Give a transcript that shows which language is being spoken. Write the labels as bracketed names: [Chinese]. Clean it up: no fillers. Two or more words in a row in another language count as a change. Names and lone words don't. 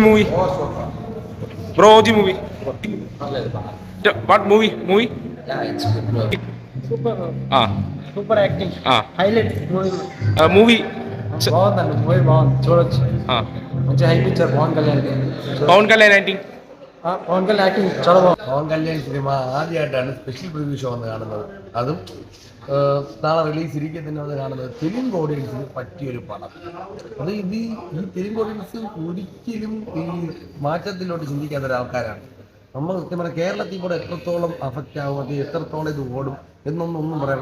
[English] movie? Bro, OG movie. What movie? Movie? Yeah, it's good, bro. Super, Ah, super acting. ah. Highlight movie. Movie. [Telugu] బాగుందండి మూవీ బాగుంది చూడొచ్చు Ah. మంచి హైప్ ఇచ్చారు పవన్ కళ్యాణ్ [Malayalam] പവൻ കല്യാൺ ആക്ടിങ്. [Telugu] పవన్ కళ్యాణ్ యాక్టింగ్ చాలా బాగుంది [Malayalam] പവൻ കല്യാൺ സിനിമ ആദ്യമായിട്ടാണ് സ്പെഷ്യൽ പ്രിവ്യൂ ഷോ വന്ന് കാണുന്നത്. അതും നാളെ റിലീസ് ഇരിക്കെ തന്നെ വന്ന് കാണുന്നത്. തെലുങ്ക് ഓഡിയൻസിന് പറ്റിയൊരു പടം. അത് ഈ തെലുങ്ക് ഓഡിയൻസ് ഒരിക്കലും ഈ മാറ്റത്തിലോട്ട് ചിന്തിക്കാത്ത ഒരാൾക്കാരാണ്. നമ്മൾ സത്യം പറഞ്ഞാൽ കേരളത്തിൽ കൂടെ എത്രത്തോളം അഫക്റ്റ് ആകും, അത് എത്രത്തോളം ഇത് ഓടും ഒന്നും പറയാം.